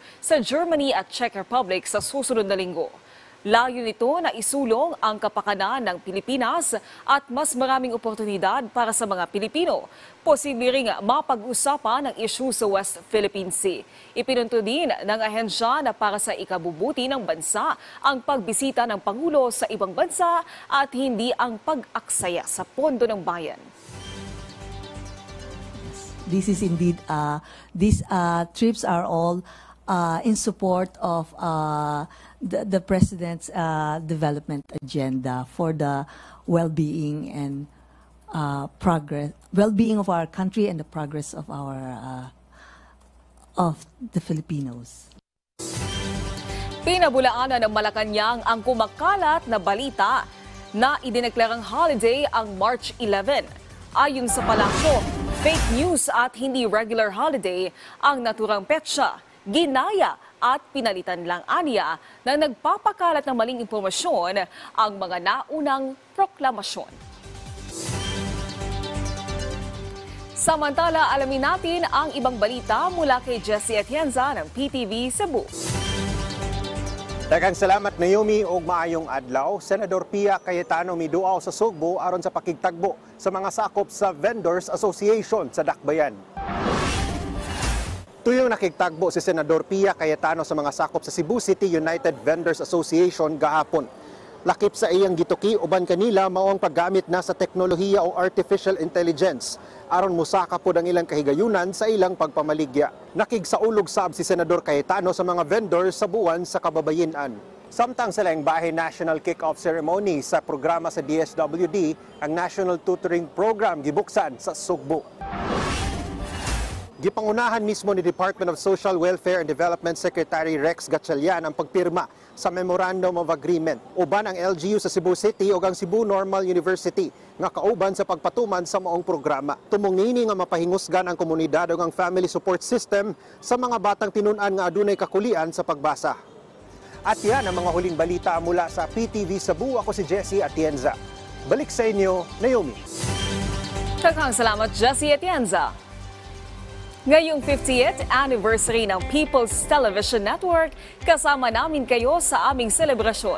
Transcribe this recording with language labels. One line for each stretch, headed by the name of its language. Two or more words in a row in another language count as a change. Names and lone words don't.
Filipino: sa Germany at Czech Republic sa susunod na linggo. Layo nito na isulong ang kapakanan ng Pilipinas at mas maraming oportunidad para sa mga Pilipino. Posible ring mapag-usapan ang issue sa West Philippine Sea. Ipinunto din ng ahensya na para sa ikabubuti ng bansa ang pagbisita ng Pangulo sa ibang bansa at hindi ang pag-aksaya sa pondo ng bayan.
English: This is indeed, these trips are all in support of the President's development agenda for the well-being and well-being of our country and the progress of the Filipinos.
Filipino: Pinabulaanan ng Malacanang ang kumakalat na balita na idineklarang holiday ang March 11. Ayon sa palasyo,
English: fake news
Filipino: at hindi
English: regular holiday
Filipino: ang naturang petsa. Ginaya at pinalitan lang aniya na nagpapakalat ng maling impormasyon ang mga naunang proklamasyon. Samantala, alamin natin ang ibang balita mula kay Jessie Atienza ng PTV Cebu.
Cebuano: Daghang salamat Naomi og maayong adlaw. Senador Pia Cayetano miduaw sa Sugbo aron sa pakigtagbo sa mga sakop sa Vendors Association sa Dakbayan. Tuyong nakigtagbo si Senador Pia Cayetano sa mga sakop sa Cebu City United Vendors Association gahapon. Lakip sa iyang gituki uban kanila mao ang paggamit na sa teknolohiya o
English: artificial intelligence
Cebuano: aron musaka pod ang ilang kahigayunan sa ilang pagpamaligya. Nakigsaulog sab si Senador Cayetano sa mga vendors sa buwan sa kababayen-an. Samtang sa laing bahay
English: national kick-off ceremony
Cebuano: sa programa sa DSWD, ang National Tutoring Program gibuksan sa Sugbo. Gipangunahan mismo ni Department of Social Welfare and Development Secretary Rex Gatchalian ang pagpirma sa Memorandum of Agreement uban ang LGU sa Cebu City ug ang Cebu Normal University nga kauban sa pagpatuman sa maong programa. Tumong niini nga mapahingusgan ang komunidad ug ang
English: family support system
Cebuano: sa mga batang tinun-an nga adunay kakulian sa pagbasa.
Filipino: At yan ang mga huling balita mula sa PTV Cebu.
Cebuano: Ako si Jessie Atienza. Balik sa inyo, Naomi. Daghang salamat, Jessie Atienza.
Filipino: Ngayong
English: 50th anniversary
Filipino: ng People's Television Network, kasama namin kayo sa aming selebrasyon.